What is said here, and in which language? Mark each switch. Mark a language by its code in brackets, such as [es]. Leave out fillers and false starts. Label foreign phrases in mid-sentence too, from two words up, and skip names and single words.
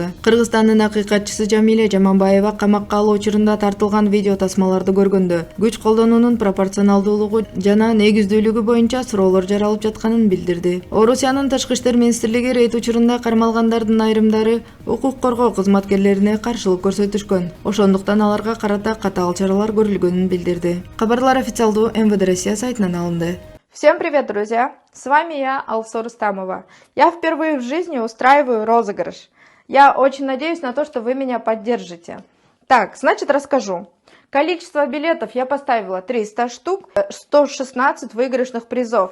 [ky] Кыргызстандын акыйкатчысы Жамиле Жаманбаева камакка алуу учурунда тартылган видео тасмаларды көргөндө күч колдонуунун пропорционалдуулугу жана негиздүүлүгү боюнча суроолор жаралып жатканын билдирди. Орусиянын Тышкы иштер министрлиги рейд учурунда кармалгандардын айрымдары укук коргоо кызматкерлерине каршылык көрсөтүшкөн. Ошондуктан аларга карата катаал чаралар көрүлгөнүн билдирди. Кабарлар официалдуу МВД Россия сайтынан алынды. [ru] Всем привет, друзья! С вами я, Алсу Рустамова. Я впервые в жизни устраиваю розыгрыш. Я очень надеюсь на то, что вы меня поддержите. Так, значит, расскажу. Количество билетов я поставила 300 штук, 116 выигрышных призов.